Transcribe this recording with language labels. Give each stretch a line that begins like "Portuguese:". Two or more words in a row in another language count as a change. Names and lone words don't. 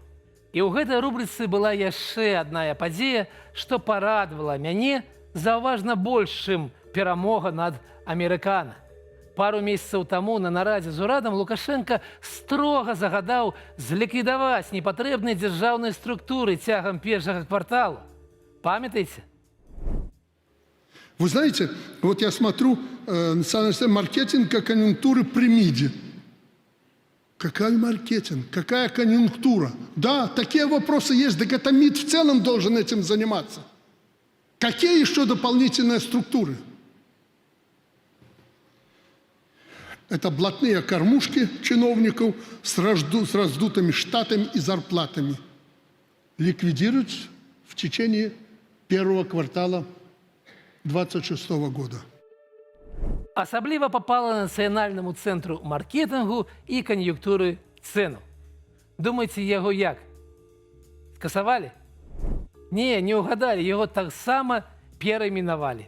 Belarusian: І ў гэтай рубрыцы была яшчэ адна падзея, што парадавала мяне заўважна больш, чым перамога над амерыкана. Пару месяцаў таму на нарадзе з урадам Лукашенка строга загадаў зліквідаваць непатрэбныя дзяржаўныя структуры цягам першага кварталу. Памятаеце?
Russian: Вы знаете, вот я смотрю национальный маркетинг и конъюнктуры при МИДе. Какой маркетинг? Какая конъюнктура? Да, такие вопросы есть, так это МИД в целом должен этим заниматься. Какие еще дополнительные структуры? Это блатные кормушки чиновников с раздутыми штатами и зарплатами. Ликвидировать в течение первого квартала 2026 года.
Belarusian: Асабліва папала Нацыянальнаму цэнтру маркетынгу і кан'юнктуры цэну. Думаеце, яго як? Скасавалі? Не, не ўгадалі, яго таксама перайменавалі.